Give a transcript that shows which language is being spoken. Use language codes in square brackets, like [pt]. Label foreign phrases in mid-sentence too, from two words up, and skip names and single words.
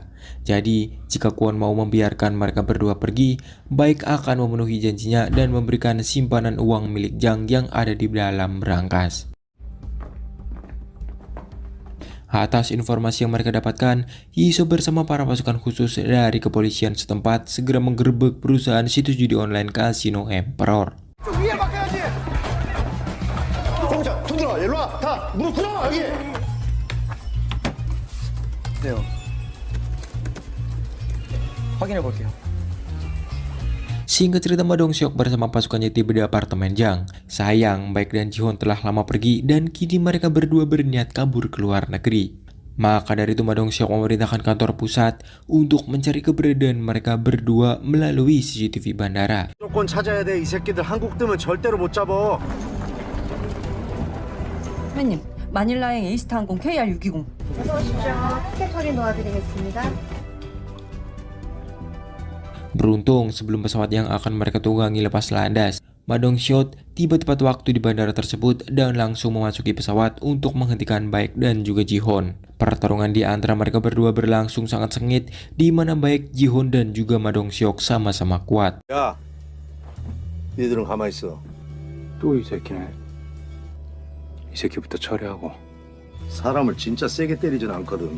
[id] Jadi jika Kwon mau membiarkan mereka berdua pergi, Baek akan memenuhi janjinya dan memberikan simpanan uang milik Jang yang ada di dalam berangkas. Atas informasi yang mereka dapatkan, Yiso bersama para pasukan khusus dari kepolisian setempat segera menggerebek perusahaan situs judi online kasino Emperor. [ko] 손들어, 일로 와. 다 무릎 꿇어 여기. 네요. 확인해 볼게요. [id] Singkat cerita, Ma Dong-seok bersama pasukannya tiba di apartemen Jang. Sayang, Baek dan Ji-hoon telah lama pergi dan kini mereka berdua berniat kabur ke luar negeri. Maka dari itu Ma Dong-seok memerintahkan kantor pusat untuk mencari keberadaan mereka berdua melalui CCTV bandara. [ko] 무조건 찾아야 돼. 이 새끼들 한국 뜨면 절대로 못 잡아. 선배님, 마닐라행 에이스타항공 KR620. 어서 오십시오. 티켓 처리 도와드리겠습니다. [id] Beruntung sebelum pesawat yang akan mereka tunggangi lepas landas, Ma Dong-seok tiba tepat waktu di bandara tersebut dan langsung memasuki pesawat untuk menghentikan Baek dan juga Ji-hoon. Pertarungan di antara mereka berdua berlangsung sangat sengit, di mana Baek, Ji-hoon dan juga Ma Dong-seok sama-sama kuat. [ko] 야, 니들은 가만히 있어. 또 이 새끼네. 이 새끼부터 처리하고. 사람을 진짜 세게 때리진 않거든.